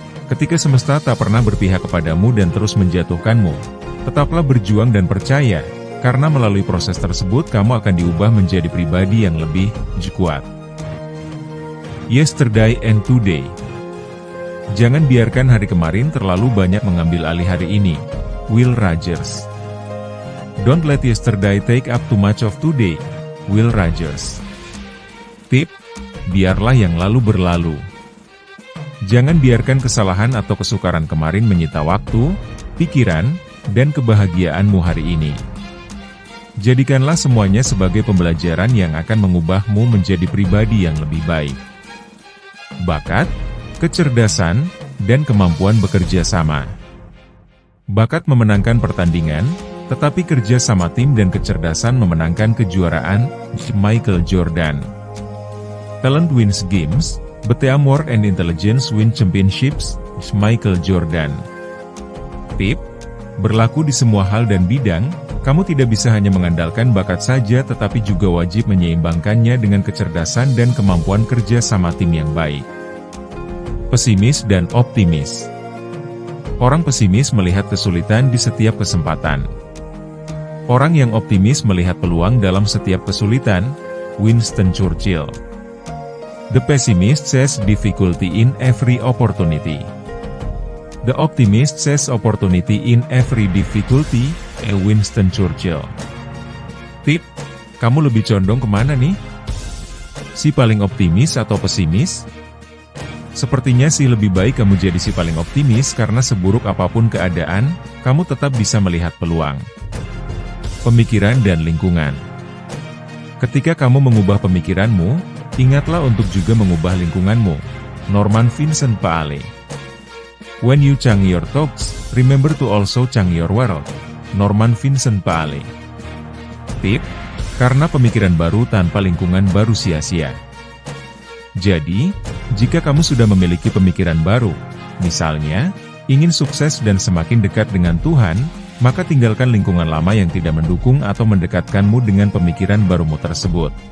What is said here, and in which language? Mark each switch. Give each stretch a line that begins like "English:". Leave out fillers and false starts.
Indonesian: Ketika semesta tak pernah berpihak kepadamu dan terus menjatuhkanmu, tetaplah berjuang dan percaya, karena melalui proses tersebut kamu akan diubah menjadi pribadi yang lebih kuat.
English: Yesterday and today.
Indonesian: Jangan biarkan hari kemarin terlalu banyak mengambil alih hari ini. Will Rogers.
English: Don't let yesterday take up too much of today. Will Rogers.
Indonesian: Tip, biarlah yang lalu berlalu. Jangan biarkan kesalahan atau kesukaran kemarin menyita waktu, pikiran, dan kebahagiaanmu hari ini. Jadikanlah semuanya sebagai pembelajaran yang akan mengubahmu menjadi pribadi yang lebih baik. Bakat, kecerdasan, dan kemampuan bekerja sama. Bakat memenangkan pertandingan, tetapi kerja sama tim dan kecerdasan memenangkan kejuaraan. Michael Jordan.
English: Talent wins games, but teamwork and intelligence win championships. Michael Jordan.
Indonesian: Tip, berlaku di semua hal dan bidang, kamu tidak bisa hanya mengandalkan bakat saja tetapi juga wajib menyeimbangkannya dengan kecerdasan dan kemampuan kerja sama tim yang baik. Pesimis dan optimis. Orang pesimis melihat kesulitan di setiap kesempatan. Orang yang optimis melihat peluang dalam setiap kesulitan. Winston Churchill.
English: The pessimist sees difficulty in every opportunity. The optimist sees opportunity in every difficulty. Winston Churchill.
Indonesian: Tip, kamu lebih condong kemana nih? Si paling optimis atau pesimis? Sepertinya sih lebih baik kamu jadi si paling optimis karena seburuk apapun keadaan, kamu tetap bisa melihat peluang. Pemikiran dan lingkungan. Ketika kamu mengubah pemikiranmu, ingatlah untuk juga mengubah lingkunganmu. Norman Vincent Peale.
English: When you change your thoughts, remember to also change your world. Norman Vincent Peale.
Indonesian: Tip, karena pemikiran baru tanpa lingkungan baru sia-sia. Jadi, jika kamu sudah memiliki pemikiran baru, misalnya, ingin sukses dan semakin dekat dengan Tuhan, maka tinggalkan lingkungan lama yang tidak mendukung atau mendekatkanmu dengan pemikiran barumu tersebut.